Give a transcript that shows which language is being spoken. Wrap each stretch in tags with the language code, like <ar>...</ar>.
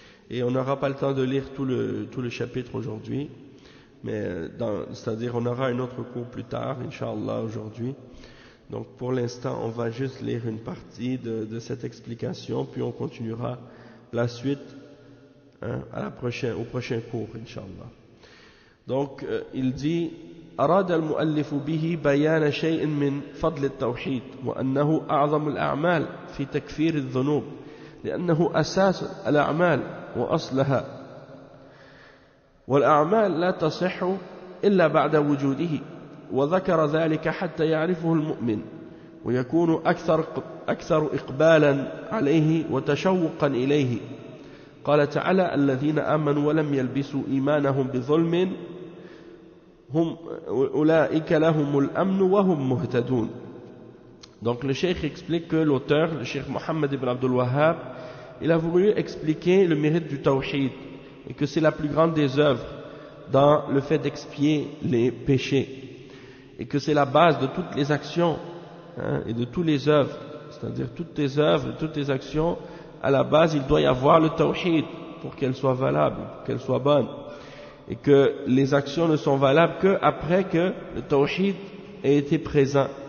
<fr>Et on n'aura pas le temps de lire tout le chapitre aujourd'hui, mais c'est-à-dire on aura un autre cours plus tard, Inch'Allah, aujourd'hui. Donc pour l'instant, on va juste lire une partie de cette explication, puis on continuera la suite au prochain cours, Inch'Allah. Donc il dit,</fr> <ar>أراد المؤلف به بيان شيء من فضل التوحيد وأنه أعظم الأعمال في تكفير الذنوب لأنه أساس الأعمال وأصلها والأعمال لا تصح إلا بعد وجوده وذكر ذلك حتى يعرفه المؤمن ويكون أكثر إقبالا عليه وتشوقا إليه. قال تعالى الذين آمنوا ولم يلبسوا إيمانهم بظلم هم أولئك لهم الأمن وهم مهتدون.</ar> <fr>Donc le cheikh explique que l'auteur, le cheikh Mohammed ibn Abdul Wahhab, il a voulu expliquer le mérite du tawhid et que c'est la plus grande des œuvres dans le fait d'expier les péchés et que c'est la base de toutes les actions et de toutes les œuvres, c'est-à-dire toutes tes œuvres, toutes tes actions, à la base il doit y avoir le tawhid pour qu'elles soient valables, pour qu'elles soient bonnes, et que les actions ne sont valables qu'après que le tawhid ait été présent.</fr>